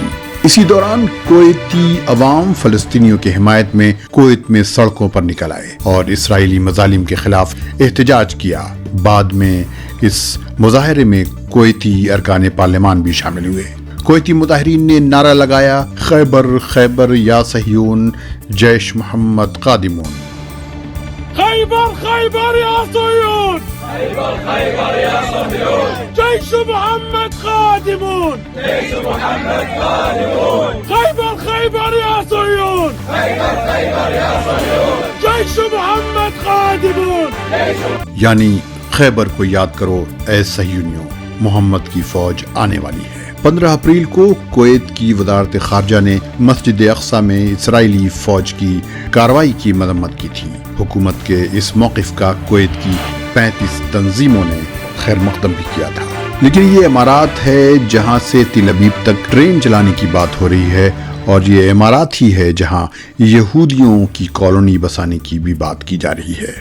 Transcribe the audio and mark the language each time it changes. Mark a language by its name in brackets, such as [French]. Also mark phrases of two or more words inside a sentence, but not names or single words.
[Urdu] اسی دوران کویتی عوام فلسطینیوں کی حمایت میں کویت میں سڑکوں پر نکل آئے اور اسرائیلی مظالم کے خلاف احتجاج کیا۔ بعد میں اس مظاہرے میں کویتی ارکان پارلیمان بھی شامل ہوئے۔ کویتی مظاہرین نے نعرہ لگایا [Arabic] خیبر خیبر یا صہیون جیش محمد قادمون، خیبر خیبر یا صہیون، خیبر خیبر یا صہیون، جیش محمد قادمون، جیش محمد قادمون، خیبر خیبر یا صہیون، خیبر خیبر یا صہیون، جیش محمد قادمون۔ [Urdu] یعنی خیبر کو یاد کرو اے صہیونیوں، محمد کی فوج آنے والی ہے۔ 15 اپریل کو کویت کی وزارت خارجہ نے مسجد اقصی میں اسرائیلی فوج کی کارروائی کی مذمت کی تھی۔ حکومت کے اس موقف کا کویت کی 35 تنظیموں نے خیر مقدم بھی کیا تھا، لیکن یہ امارات ہے جہاں سے تل ابیب تک ٹرین چلانے کی بات ہو رہی ہے، اور یہ امارات ہی ہے جہاں یہودیوں کی کالونی بسانے کی بھی بات کی جا رہی ہے۔